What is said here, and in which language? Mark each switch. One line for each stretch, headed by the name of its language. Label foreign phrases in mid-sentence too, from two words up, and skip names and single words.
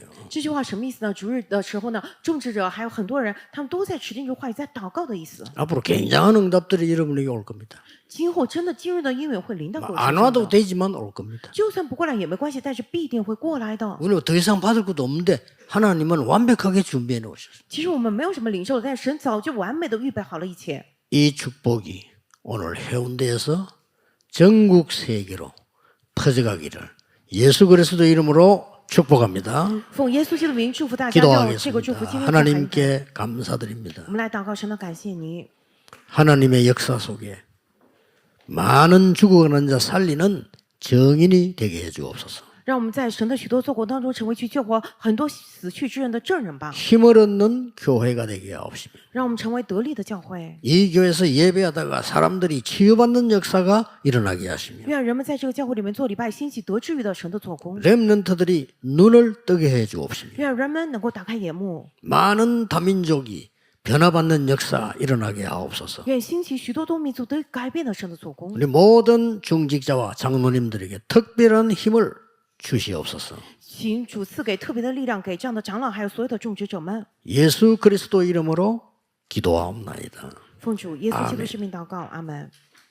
Chinese: 这句话什么意思呢？主日的时候呢，种植者还有很多人，他们都在持定住话语，在祷告的意思。
Korean: 앞으로 굉장한 응답들이 여러분에게 올 겁니다.
Chinese: 今后真的今日的应允会临到各位身
Korean: 안
Chinese: 上
Korean: 와도
Chinese: 的。
Korean: 되지만 올 겁니다.
Chinese: 就算不过来也没关系，但是必定会过来的。
Korean: 우리는 더 이상 받을 것도 없는데 하나님은 완벽하게 준비해 놓으셨어요.
Chinese: 其实我们没有什么领受的，但是神早就完美的预备好了一切。
Korean: 이 축복이 오늘 해운대에서 전국 세계로 퍼져가기를 예수 그리스도 이름으로 축복합니다.
Chinese: 奉耶稣基督的名祝福大家，让这个祝福
Korean: 기도하겠습니다.
Chinese: 今天展开。
Korean: 하나님께 감사드립니다.
Chinese: 我们来祷告神的感谢你。
Korean: 하나님의 역사 속에 많은 죽어가는 자 살리는 정인이 되게 해주옵소서.
Chinese: 让我们在神的许多做工当中，成为去救活很多死去之人的证人吧。
Korean: 힘을 얻는 교회가 되게 하옵시며
Chinese: 让我们成为得力的教会。
Korean: 이 교회에서 예배하다가 사람들이 치유받는 역사가 일어나게 하시며
Chinese: 愿人们在这个教会里面做礼拜，兴起得治愈的神的做工。
Korean: 렘넌트들이 눈을 뜨게 해 주옵시며
Chinese: 愿人们能够打开眼目，
Korean: 많은 다민족이 변화받는 역사 일어나게 하옵소서.
Chinese: 愿兴起许多多民族得改变了神的做工。
Korean: 우리 모든 중직자와 장로님들에게 특별한 힘을 주시옵소서.
Chinese: 请主赐给特别的力量，给这样的长老还有所有的种植者们。
Korean: 예수 그리스도 이름으로 기도하옵나이다.
Chinese: 奉主耶稣基督圣名祷告，阿门。